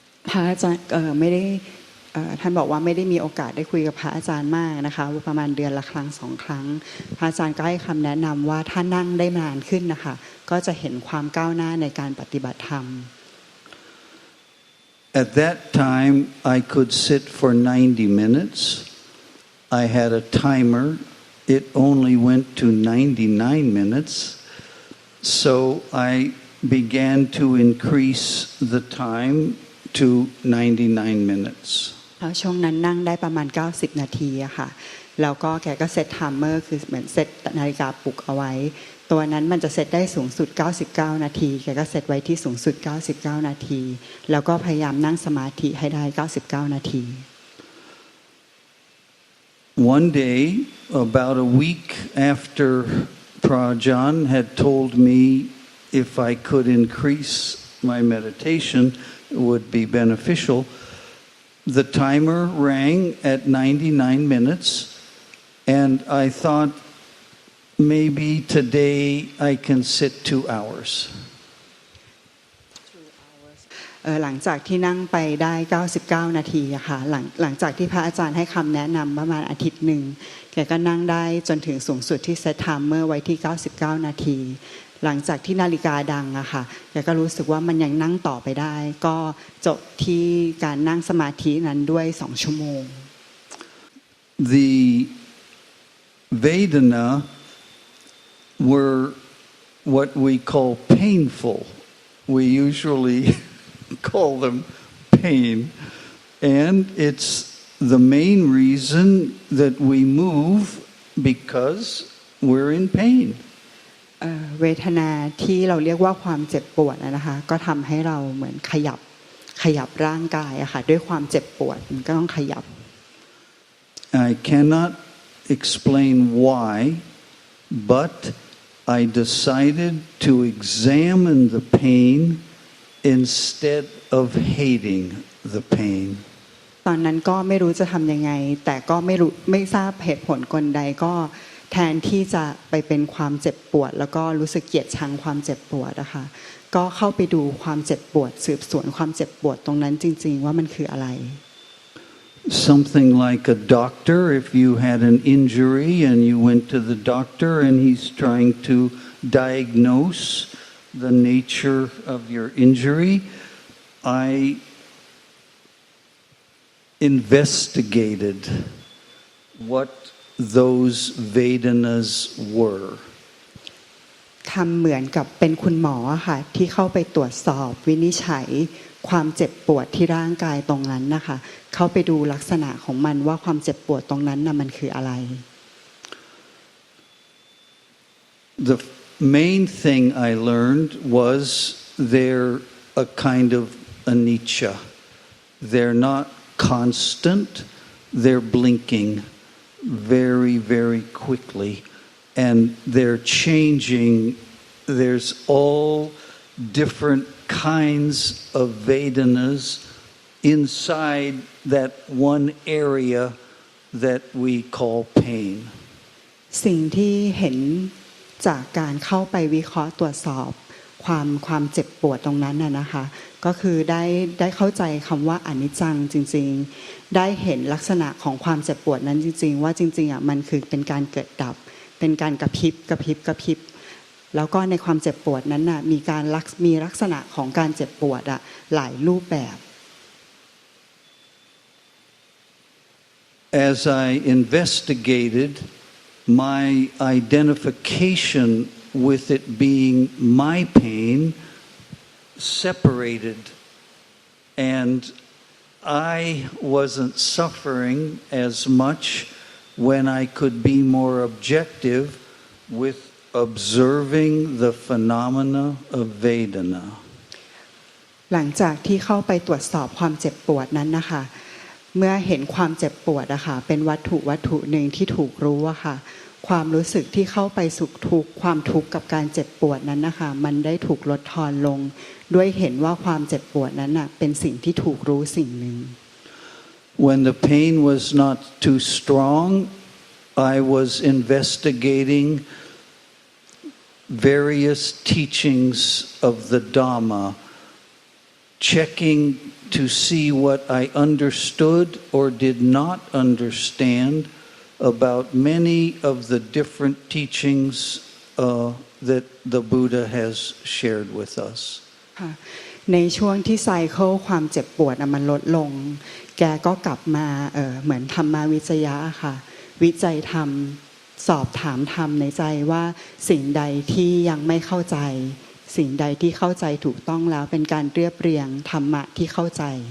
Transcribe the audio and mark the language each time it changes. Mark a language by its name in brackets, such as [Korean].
[Thai] พระอาจารย์ไม่ได้ท่านบอกว่าไม่ได้มีโอกาสได้คุยกับพระอาจารย์มากนะคะประมาณเดือนละครั้ง2 ครั้งพระอาจารย์ก็ให้คำแนะนำว่าถ้านั่งได้นานขึ้นนะคะก็จะเห็นความก้าวหน้าในการปฏิบัติธรรม [English] At that time, I could sit for 90 minutes. I had a timer. It only went to 99 minutes. So I began to increase the time to 99 minutes. [Thai] ช่วงนั้นนั่งได้ประมาณ90 นาทีอะค่ะแล้วก็แกก็เซตไทม์เมอร์คือเหมือนเซตนาฬิกาปลุกเอาไว้ตัวนั้นมันจะเซตได้สูงสุด99 นาทีแกก็เซตไว้ที่สูงสุด99 นาทีแล้วก็พยายามนั่งสมาธิให้ได้99 นาที [English] One day, about a week after Prajan had told me if I could increase my meditation, it would be beneficial. The timer rang at 99 minutes, and I thought, maybe today I can sit 2 hours. [Thai] หลังจากที่นั่งไปได้99 นาทีอะค่ะหลังจากที่พระอาจารย์ให้คำแนะนำประมาณอาทิตย์หนึ่งแกก็นั่งได้จนถึงสูงสุดที่เซตไทม์เมอร์ไว้ที่99 นาทีหลังจากที่นาฬิกาดังอะค่ะแกก็รู้สึกว่ามันยังนั่งต่อไปได้ก็จบที่การนั่งสมาธินั้นด้วย2 ชั่วโมง [English] The Vedana were what we call painful. We usually call them pain. And it's the main reason that we move because we're in pain. [Thai] เวทนาที่เราเรียกว่าความเจ็บปวดนะคะก็ทำให้เราเหมือนขยับร่างกายอะค่ะด้วยความเจ็บปวดมันก็ต้องขยับ [English] I cannot explain why, but I decided to examine the pain instead of hating the pain. [Thai] ตอนนั้นก็ไม่รู้จะทำยังไงแต่ก็ไม่ทราบเหตุผลกลใดก็ แทนที่จะไปเป็นความเจ็บปวดแล้วก็รู้สึกเกลียดชังความเจ็บปวดนะคะก็เข้าไปดูความเจ็บปวดสืบสวนความเจ็บปวดตรงนั้นจริงๆว่ามันคืออะไร [English] Something like a doctor, if you had an injury and you went to the doctor and he's trying to diagnose the nature of your injury, I investigated what those Vedanas were. [Thai] ทำเหมือนกับเป็นคุณหมอค่ะที่เข้าไปตรวจสอบวินิจฉัยความเจ็บปวดที่ร่างกายตรงนั้นนะคะเข้าไปดูลักษณะของมันว่าความเจ็บปวดตรงนั้นน่ะมันคืออะไร [English] The main thing I learned was they're a kind of anicca. They're not constant. They're blinking very, very quickly. And they're changing. There's all different kinds of Vedanas inside that one area that we call pain. [Thai] สิ่งที่เห็นจากการเข้าไปวิเคราะห์ตรวจสอบความเจ็บปวดตรงนั้นน่ะนะคะก็คือได้เข้าใจคำว่าอนิจจังจริงๆได้เห็นลักษณะของความเจ็บปวดนั้นจริงๆว่าจริงๆอ่ะมันคือเป็นการเกิดดับเป็นการกระพริบแล้วก็ในความเจ็บปวดนั้นน่ะมีลักษณะของการเจ็บปวดอ่ะหลายรูปแบบ [English] As I investigated, my identification with it being my pain separated, and I wasn't suffering as much when I could be more objective with observing the phenomena of Vedana. [Thai] หลังจากที่เข้าไปตรวจสอบความเจ็บปวดนั้นนะคะเมื่อเห็นความเจ็บปวดอะค่ะเป็นวัตถุหนึ่งที่ถูกรู้อะค่ะความรู้สึกที่เข้าไปสุขทุกข์ความทุกข์กับการเจ็บปวดนั้นนะคะมันได้ถูกลดทอนลงด้วยเห็นว่าความเจ็บปวดนั้นน่ะเป็นสิ่งที่ถูกรู้สิ่งหนึ่ง [English] When the pain was not too strong, I was investigating various teachings of the Dhamma, checking to see what I understood or did not understand about many of the different teachings that the Buddha has shared with us. [Thai] ในช่วงที่ไซเคิลความเจ็บปวดมันลดลงแกก็กลับมาเหมือนธรรมวิจยะค่ะวิจัยธรรมสอบถามธรรมในใจว่าสิ่งใดที่ยังไม่เข้าใจสิ่งใดที่เข้าใจถูกต้องแล้วเป็นการเรียบเรียงธรรมะที่เข้าใจ